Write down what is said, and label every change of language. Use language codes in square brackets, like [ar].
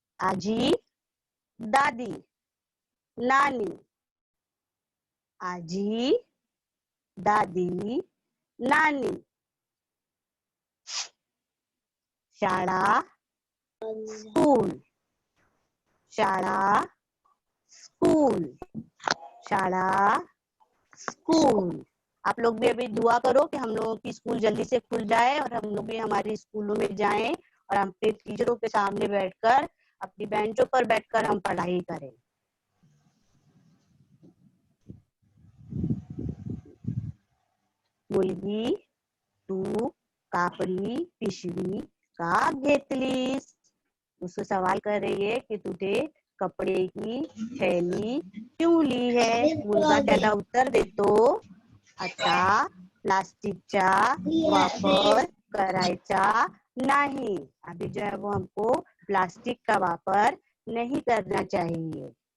[hi] आजी दादी नानी, आजी दादी नानी। शाळा स्कूल, शाळा स्कूल, शाळा स्कूल। आप लोग भी अभी दुआ करो कि हम लोगों की स्कूल जल्दी से खुल जाए और हम लोग भी हमारी स्कूलों में जाएं और हम अपने टीचरों के सामने बैठकर अपनी बेंचों पर बैठकर हम पढ़ाई करें। [mr] मुलगी, तू कापडी पिशवी का घेतलीस? [hi] उससे सवाल कर रही है कि तुझे कपड़े की थैली क्यों ली है? [mr] मुलगा त्याला उत्तर देतो, आता प्लास्टिकचा वापर करायचा नहीं। [hi] अभी जो है वो हमको प्लास्टिक का वापर नहीं करना चाहिए।